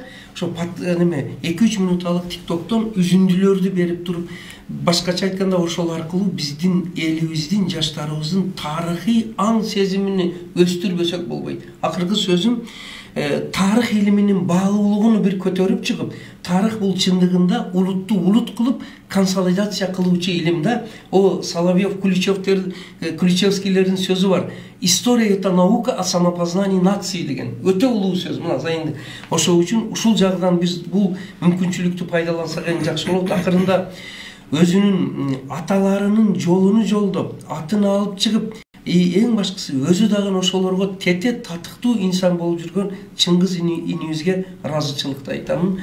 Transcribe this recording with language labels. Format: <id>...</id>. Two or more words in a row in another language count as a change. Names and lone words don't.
<ky>Ошо 2-3 минуталык TikToктон үзүндүлөрдү берип туруп, башкача айтканда ошол аркылуу биздин элибиздин, жаштарыбыздын тарыхый аң сезимини өстүрбөсөк болбойт. Акыркы сөзүм, тарых илиминин баалуулугун бир көтөрүп чыгып, тарых бул чындыгында улутту улут кылып консолидация кылуучу илим да. О Соловьев, Ключевскийлердин сөзү бар.</ky> <ru>История — это наука о самопознании нации деген.</ru> <ky>Өтө улуу сөз, мына Зайынды. Ошол үчүн ушул жагдан биз бул мүмкүнчүлүктү пайдалансак эң жакшы болот. Акырында өзүнүн аталарынын жолуну жолдоп, атын алып чыгып, эң башкысы өзү дагы ошолорго тете татыктуу инсан болуп жүргөн Чыңгыз инибизге ыраазычылыкты айтамын.</ky>